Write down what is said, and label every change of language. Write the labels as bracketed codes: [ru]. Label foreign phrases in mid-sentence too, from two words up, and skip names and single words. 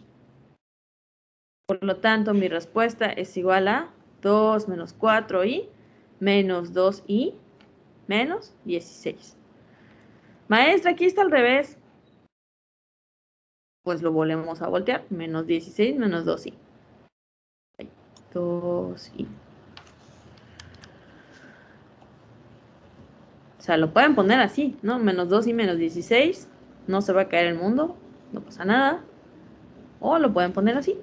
[es] Por lo tanto, mi respuesta es igual a 2 menos 4i menos 2i menos 16. Maestra, aquí está al revés. Pues lo volvemos a voltear. Menos 16 menos 2i. 2i. O sea, lo pueden poner así, ¿no? Menos 2i menos 16. No se va a caer el mundo. No pasa nada. O lo pueden poner así.